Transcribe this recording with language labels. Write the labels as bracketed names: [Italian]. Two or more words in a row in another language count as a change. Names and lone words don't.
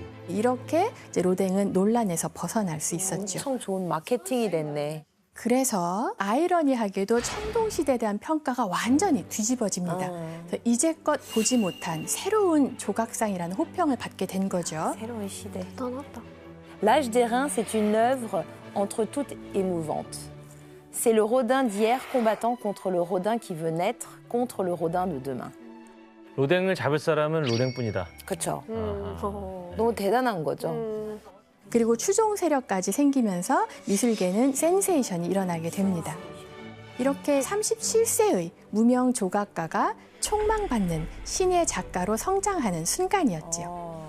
[Korean] 이렇게 이제 로댕은 논란에서 벗어날 수 있었죠. 엄청 좋은 마케팅이 됐네. 그래서 아이러니하게도 청동시대에 대한 평가가 완전히 뒤집어집니다. 그래서 이제껏 보지 못한 새로운 조각상이라는 호평을 받게 된 거죠. 새로운 시대. 대단하다. [French] L'Âge des Reins, c'est une œuvre entre toutes émouvante. C'est le Rodin d'hier combattant contre le Rodin qui veut naître, contre le Rodin de demain. [Korean] 로댕을 잡을 사람은 로댕뿐이다. 그렇죠. 너무 대단한 거죠. 그리고 추종 세력까지 생기면서 미술계는 센세이션이 일어나게 됩니다. 이렇게 37세의 무명 조각가가 촉망받는 신의 작가로 성장하는 순간이었죠.